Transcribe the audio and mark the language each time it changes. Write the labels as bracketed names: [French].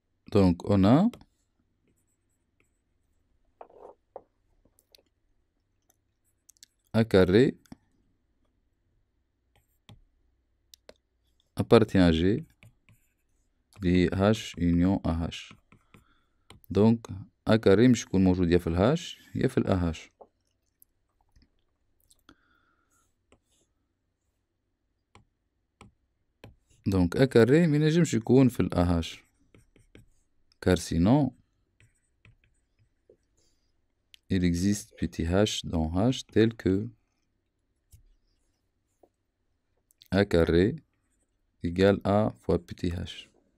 [French] Donc on a A carré appartient à G [Arabic] اللي هي [French] H union AH. Donc A carré [Arabic] مش يكون موجود يا في الهاش يا في الأهاش. [French] Donc A carré [Arabic] مينجمش يكون في الأهاش. [French] Car sinon il existe petit h dans h tel que A carré égale A fois petit h.